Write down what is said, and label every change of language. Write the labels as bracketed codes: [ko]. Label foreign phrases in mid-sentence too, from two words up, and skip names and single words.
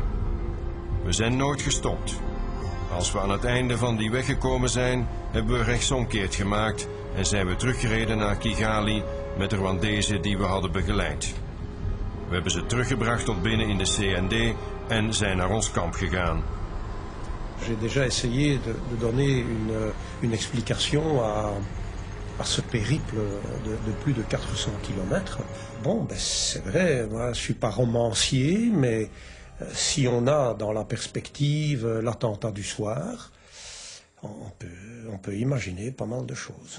[nl] We zijn nooit gestopt. Als we aan het einde van die weg gekomen zijn, hebben we rechtsomkeert gemaakt en zijn we teruggereden naar Kigali met de Rwandezen die we hadden begeleid. We hebben ze teruggebracht tot binnen in de CND en zijn naar ons kamp gegaan. [fr] J'ai déjà essayé de donner une explication à ce périple de plus de 400 km. Bon, ben c'est vrai, moi je ne suis pas romancier, mais si on a dans la perspective l'attentat du soir, on peut imaginer pas mal de choses.